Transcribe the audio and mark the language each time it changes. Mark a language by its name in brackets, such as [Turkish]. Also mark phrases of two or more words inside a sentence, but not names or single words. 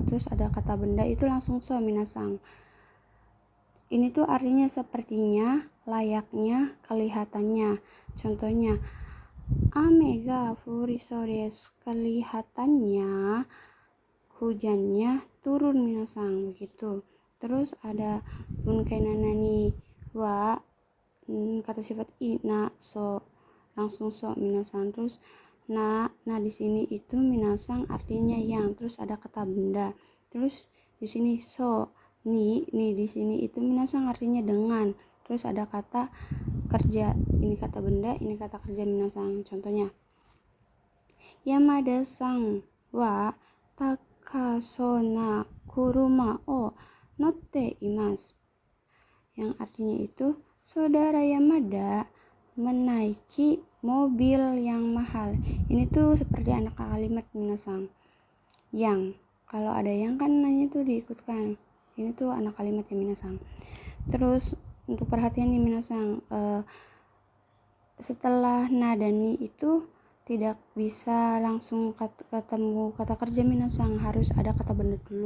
[Indonesian] Terus ada kata benda itu langsung so minasang. Ini tuh artinya sepertinya, layaknya, kelihatannya. Contohnya [Japanese] 雨が降りそうです, [Indonesian] kelihatannya hujannya turun minasang, begitu. Terus ada bunkai nanani wa, kata sifat i na so, langsung so minasang. Terus nah di sini itu minasang artinya yang. Terus ada kata benda. Terus di sini so ni di sini itu minasang artinya dengan. Terus ada kata kerja, ini kata benda, ini kata kerja minasang. [Japanese] Contohnya 山田さんは高そうな車を乗っています, [Indonesian] yang artinya itu saudara Yamada menaiki mobil yang mahal. Ini tuh seperti anak kalimat minasang. Yang kalau ada yang kan nanya tuh diikutkan. Ini tuh anak kalimat yang minasang. Terus untuk perhatian nih minasang, setelah na dan ni itu tidak bisa langsung ketemu kata kerja minasang, harus ada kata benda dulu.